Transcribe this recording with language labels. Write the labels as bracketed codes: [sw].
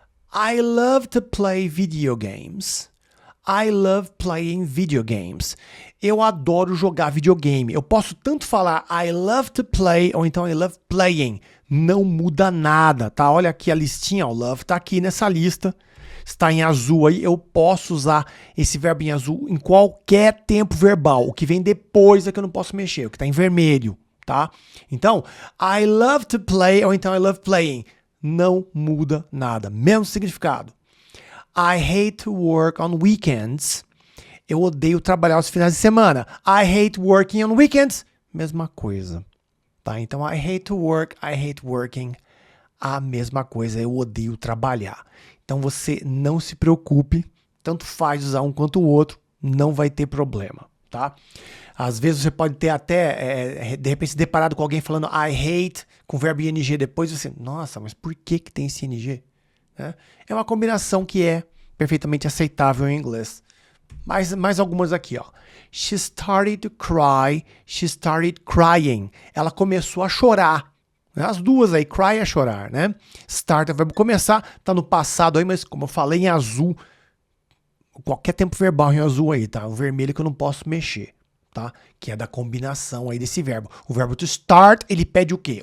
[en] I love to play video games. I love playing video games. [pt] Eu adoro jogar videogame. Eu posso tanto falar [en] I love to play [pt] ou então [en] I love playing. [pt] Não muda nada, tá? Olha aqui a listinha, o love tá aqui nessa lista. Está em azul aí. Eu posso usar esse verbo em azul em qualquer tempo verbal. O que vem depois é que eu não posso mexer. O que tá em vermelho, tá? Então, [en] I love to play [pt] ou então [en] I love playing. [pt] Não muda nada. Mesmo significado. [en] I hate to work on weekends. [pt] Eu odeio trabalhar aos finais de semana. [en] I hate working on weekends. [pt] Mesma coisa. Tá? [en] Então, I hate to work, I hate working. [pt] A mesma coisa, eu odeio trabalhar. Então, você não se preocupe. Tanto faz usar um quanto o outro. Não vai ter problema. Tá? Às vezes você pode ter até, de repente, se deparado com alguém falando [en] I hate, [pt] com o verbo ing depois, você, nossa, mas por que tem esse ing? É uma combinação que é perfeitamente aceitável em inglês. Mais algumas aqui, ó. [en] She started to cry, she started crying. [pt] Ela começou a chorar. As duas aí, cry é chorar, né? Start é o verbo começar, tá no passado aí, mas como eu falei em azul, qualquer tempo verbal em azul aí, tá? O vermelho que eu não posso mexer, tá? Que é da combinação aí desse verbo. O verbo to start, ele pede o quê?